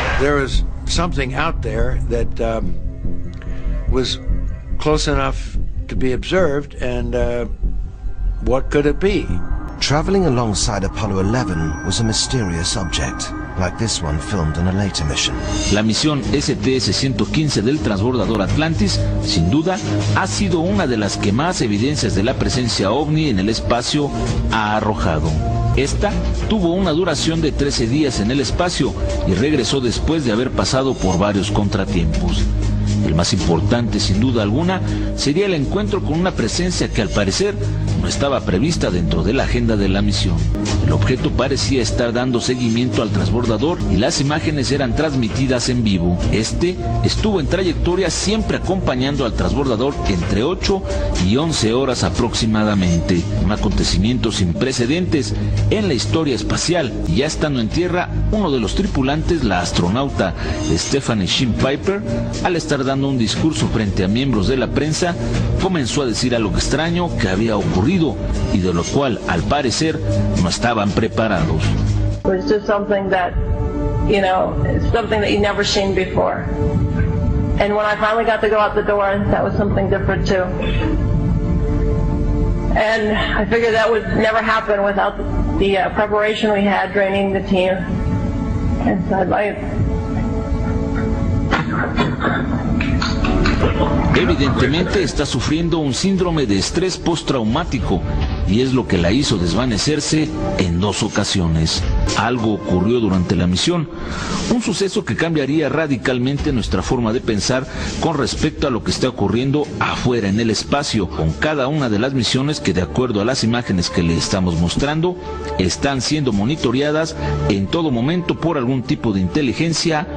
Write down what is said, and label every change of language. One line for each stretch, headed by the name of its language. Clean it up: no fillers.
English: There is something out there that was close enough to be observed, and what could it be? Traveling alongside Apollo 11 was a mysterious object, like this one filmed on a later mission.
Spanish: La misión STS-115 del transbordador Atlantis, sin duda, ha sido una de las que más evidencias de la presencia ovni en el espacio ha arrojado. Esta tuvo una duración de 13 días en el espacio y regresó después de haber pasado por varios contratiempos. El más importante, sin duda alguna, sería el encuentro con una presencia que al parecer no estaba prevista dentro de la agenda de la misión. El objeto parecía estar dando seguimiento al transbordador y las imágenes eran transmitidas en vivo. Este estuvo en trayectoria siempre acompañando al transbordador entre 8 y 11 horas aproximadamente. Un acontecimiento sin precedentes en la historia espacial. Y ya estando en tierra, uno de los tripulantes, la astronauta Stephanie Sheen Piper, al estar dando un discurso frente a miembros de la prensa, comenzó a decir algo extraño que había ocurrido y de lo cual, al parecer, no estaban preparados.
English: It was just something that, you know, something that you'd never seen before. And when I finally got to go out the door, that was something different too. And I figured that would never happen without the preparation we had training the team inside life.
Spanish: Evidentemente está sufriendo un síndrome de estrés postraumático y es lo que la hizo desvanecerse en 2 ocasiones. Algo ocurrió durante la misión, un suceso que cambiaría radicalmente nuestra forma de pensar con respecto a lo que está ocurriendo afuera en el espacio, con cada una de las misiones que, de acuerdo a las imágenes que le estamos mostrando, están siendo monitoreadas en todo momento por algún tipo de inteligencia.